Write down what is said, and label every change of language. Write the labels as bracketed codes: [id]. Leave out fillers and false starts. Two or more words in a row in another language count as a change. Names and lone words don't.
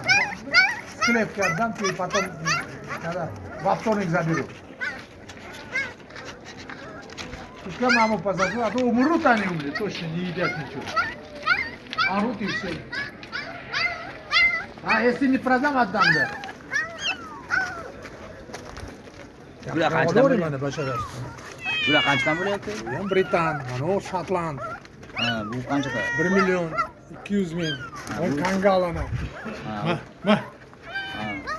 [ru] Склепки отдам тебе, потом когда во вторник заберу. Пускай маму позову, а то умрут они уже, точно не едят ничего. Орут и все. А если не продам, отдам, да. [uz] Bular qanchadan Olori bo'lyapti? mana basharasi. Bular qanchadan bo'lyapti? Bu ham Britan, mana u Shotland. Ha, bu qanchadan? 1 million 200 ming. O kangal ana. Ha, Ma. ha. Bu